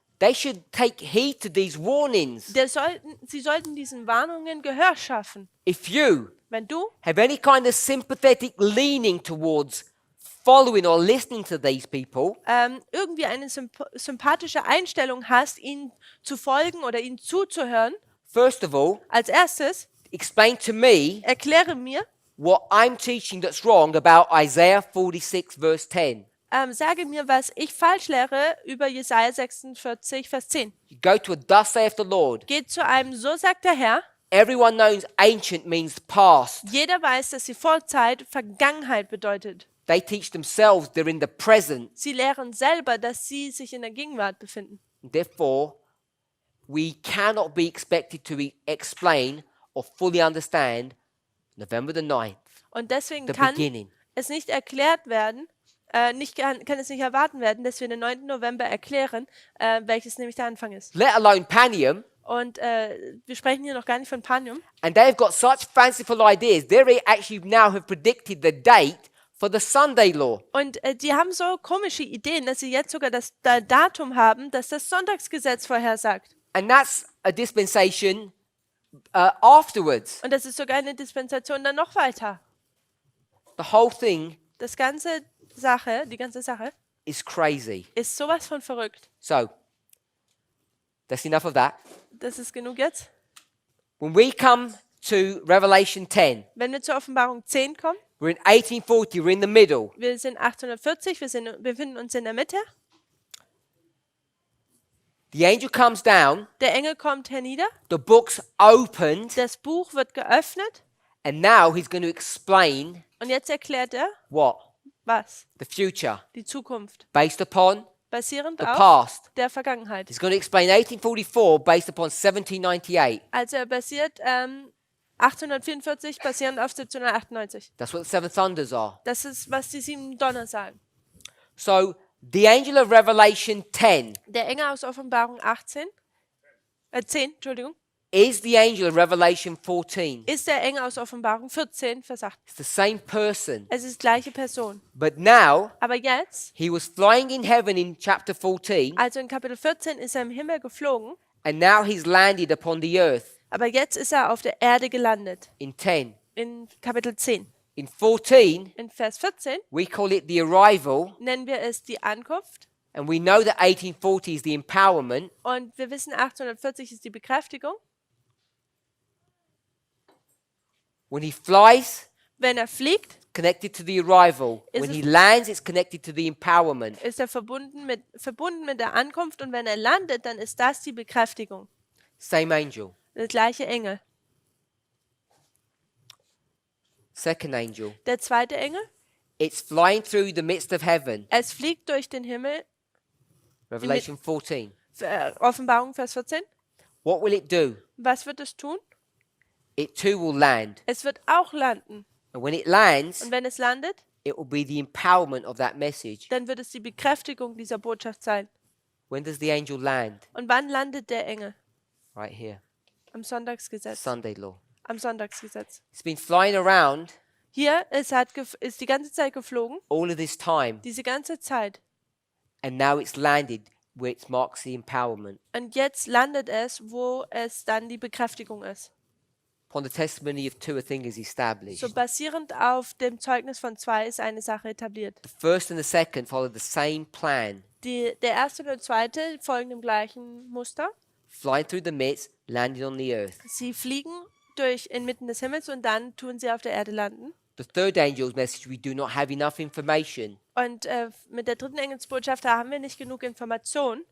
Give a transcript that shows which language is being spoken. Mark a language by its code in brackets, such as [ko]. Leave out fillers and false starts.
[en] they should take heed to these warnings. [de] sie sollten diesen Warnungen Gehör schaffen. [en] If you [de] Wenn du [en] have any kind of sympathetic leaning towards following or listening to these people, [de] irgendwie eine sympathische Einstellung hast, ihnen zu folgen oder ihnen zuzuhören, [en] first of all, [de] als erstes [en] explain to me [de] erkläre mir, [en] what I'm teaching that's wrong about Isaiah 46 verse 10. [de] sage mir, was ich falsch lehre über Jesaja 46, Vers 10. [en] You go to a thus saith the Lord. [de] Geht zu einem, so sagt der Herr. [en] Everyone knows ancient means past. [de] Jeder weiß, dass die Vorzeit Vergangenheit bedeutet. [en] They teach themselves they're in the present. [de] Sie lehren selber, dass sie sich in der Gegenwart befinden. [en] Therefore, we cannot be expected to explain or fully understand November the 9th, [de] Und deswegen [en] the [de] kann [en] beginning. [de] es nicht erklärt werden, kann es nicht erwarten werden, dass wir den 9. November erklären, welches nämlich der Anfang ist. [en] Let alone Panium. [de] Und wir sprechen hier noch gar nicht von Panium. [en] And they've got such fanciful ideas. They actually now have predicted the date for the Sunday law. [de] Und die haben so komische Ideen, dass sie jetzt sogar das Datum haben, das das Sonntagsgesetz vorhersagt. [en] And that's a dispensation afterwards. [de] Und das ist sogar eine Dispensation dann noch weiter. [en] The whole thing [de] Die ganze Sache [en] is crazy. [de] ist sowas von verrückt. [en] So, that's enough of that. [de] Das ist genug jetzt. [en] When we come to Revelation 10, [de] Wenn wir zur Offenbarung 10 kommen, [en] we're in 1840, we're in the middle. [de] wir sind 1840, wir befinden uns in der Mitte. [en] The angel comes down, [de] Der Engel kommt hernieder, [en] the book's opened, [de] das Buch wird geöffnet [en] and now he's going to explain [de] und jetzt erklärt er, [en] what? [de] was? [en] The future, [de] Die Zukunft, [en] based upon [de] basierend [en] the [de] auf [en] past. [de] der Vergangenheit. [en] He's going to explain 1844 based upon 1798. [de] Also er basiert 1844 basierend auf 1798. [en] That's what the seven thunders are. [de] Das ist, was die 7 Donner sagen. [en] So, the angel of Revelation 10 [de] Der Engel aus Offenbarung 10, Entschuldigung, [en] is the angel of Revelation 14. [de] ist der Engel aus Offenbarung 14, Vers 8. [en] It's the same person. [de] Es ist die gleiche Person. [en] But now, [de] Aber jetzt, [en] he was flying in heaven in chapter 14, [de] also in Kapitel 14, ist er im Himmel geflogen, [en] and now he's landed upon the earth [de] aber jetzt ist er auf der Erde gelandet. [en] in 10. [de] In Kapitel 10. [en] In 14, [de] In Vers 14 [en] we call it the arrival, [de] nennen wir es die Ankunft. [en] and we know that 1840 is the empowerment. [de] Und wir wissen, 1840 ist die Bekräftigung. [en] When he flies, [de] Wenn er fliegt, [en] connected to the arrival. [de] Is [en] When it- he lands, it's connected to the empowerment. [de] ist er verbunden mit der Ankunft. Und wenn er landet, dann ist das die Bekräftigung. [en] Same angel. [de] Der gleiche Engel. [en] Second angel. [de] Der zweite Engel, [en] It's flying through the midst of heaven. [de] es fliegt durch den Himmel. [en] Revelation 14. [de] Offenbarung, Vers 14. [en] What will it do? [de] Was wird es tun? [en] It too will land. [de] Es wird auch landen. [en] And when it lands, [de] Und wenn es landet, [en] it will be the empowerment of that message. [de] dann wird es die Bekräftigung dieser Botschaft sein. [en] When does the angel land? [de] Und wann landet der Engel? [en] Right here. [de] Am Sonntagsgesetz. [en] Sunday law. [de] Am Sonntagsgesetz. [en] It's been flying around [de] Hier, ist die ganze Zeit geflogen. [en] all of this time. [de] Diese ganze Zeit. [en] And now it's landed where it marks the empowerment. [de] Und jetzt landet es, wo es dann die Bekräftigung ist. [en] Upon the testimony of two, a thing is established. [de] So basierend auf dem Zeugnis von 2 ist eine Sache etabliert. [en] The first and the second follow the same plan. [de] Der erste und der zweite folgen dem gleichen Muster. [en] Flying through the midst, landing on the earth. [de] Sie fliegen inmitten des Himmels und dann tun sie auf der Erde landen. [en] The third angel's message, we do not have enough information [de] Und mit der dritten Engelsbotschaft, da haben wir nicht genug Information,